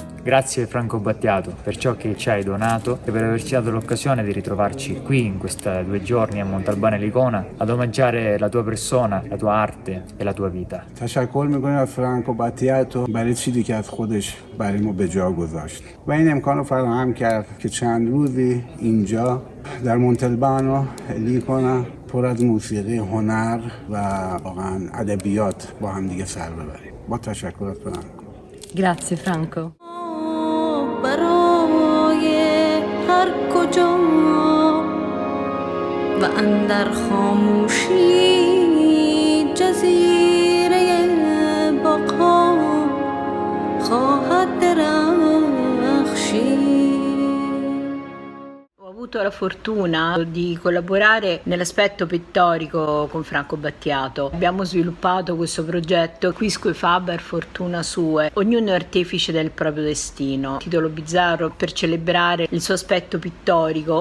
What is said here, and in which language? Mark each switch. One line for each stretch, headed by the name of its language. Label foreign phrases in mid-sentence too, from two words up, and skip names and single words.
Italian: Grazie Franco Battiato per ciò che ci hai donato e per averci dato l'occasione di ritrovarci qui in questi 2 giorni a Montalbano Licona ad omaggiare la tua persona, la tua arte e la tua vita.
Persian: تشکر میکنیم از فرانکو باتیاتو برای چیزی که از خودش برای ما به جا گذاشت و این امکان رو فراهم کرد که چند روزی اینجا در مونتلبانو لیکونا پر از موسیقی، هنر و واقعا ادبیات با هم دیگه سر ببریم. با تشکر از فرانکو.
Italian: Grazie Franco.
Persian: برای هر کجا و اندر خاموشی جزیره بقا خواهد درخشید.
Italian: Ho avuto la fortuna di collaborare nell'aspetto pittorico con Franco Battiato. Abbiamo sviluppato questo progetto Quisque Faber Fortuna Sue, ognuno è artefice del proprio destino, titolo bizzarro per celebrare il suo aspetto pittorico.